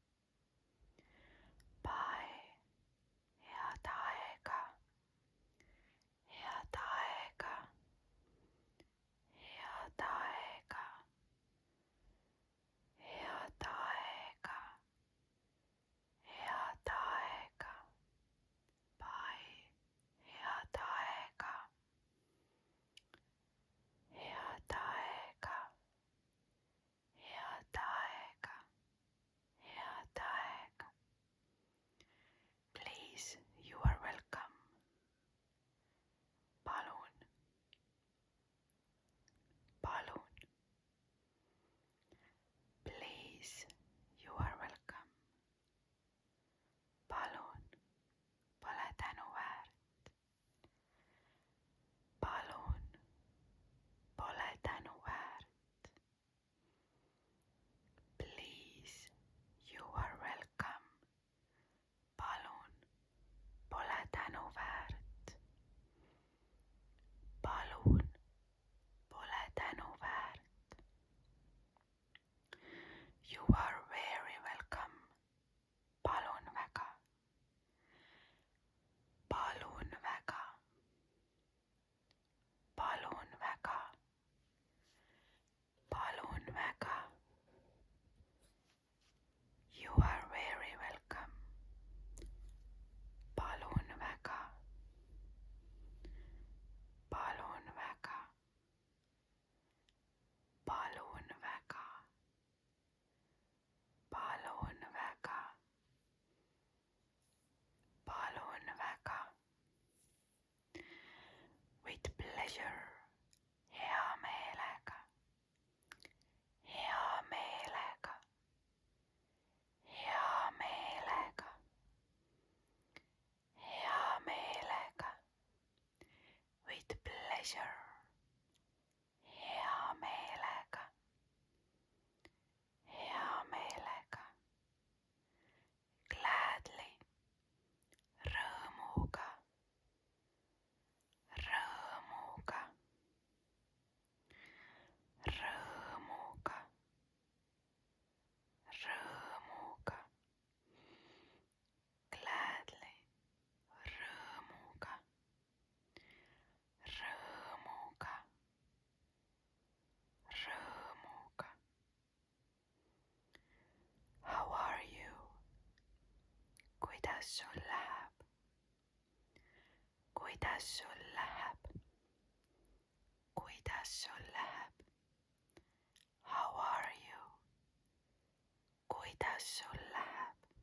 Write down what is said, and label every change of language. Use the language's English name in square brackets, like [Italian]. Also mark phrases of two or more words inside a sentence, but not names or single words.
[Estonian] Bye, head aega, head aega, head aega, head aega, head aega. Bye, head aega, head aega, head aega, head aega. [English] Please, you are welcome. [Estonian] Palun, palun. [English] Please, you are welcome. [Estonian] Palun, pole tänuväärt. Palun, pole tänuväärt. [English] Please, you are welcome. [Estonian] Palun, pole tänuväärt. Palun, pole tänuväärt. [English] You are very welcome. [Estonian] Palun väga. Palun väga. Palun väga. Palun väga. [English] You are very welcome. [Estonian] Palun väga. Palun väga. Palun väga. Palun väga. Palun väga. [English] With pleasure. [Estonian] Hea meelega. Hea meelega. Hea meelega. Hea meelega. [English] With pleasure. [Estonian] Hea meelega. Hea meelega. Gladly. Rõõmuga. Rõõmuga. Rõõmuga. Rõõmuga. Gladly. Rõõmuga. Rõõmuga. Rõõmuga. [English] How are you? [Estonian] Kuidas sul läheb? Kuidas sul läheb? Kuidas sul läheb? [English] How are you? [Estonian] Kuidas sul läheb?